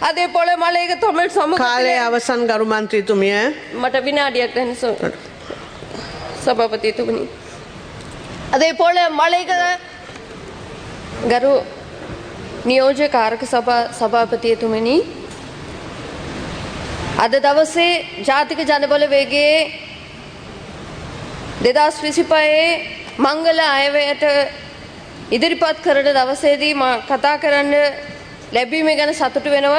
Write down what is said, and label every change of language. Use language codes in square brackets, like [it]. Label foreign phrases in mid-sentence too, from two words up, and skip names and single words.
[ta] அதே போல மலையக தமிழ் சமூக [si] කාලය අවසන් ගරු මන්ත්‍රීතුමිය. මට විනාඩියක් දෙන්න සභාපතිතුමනි. [ta] அதே போல மலையக [si] ගරු නියෝජ්‍ය කාරක සභාපතිතුමනි, අද දවසේ ජාතික ජනබලවේගයේ 2025 මංගල අයවැයට ඉදිරිපත් කරන දවසේදී මා කතා කරන්න ලැබීම ගැන සතුටු වෙනවා.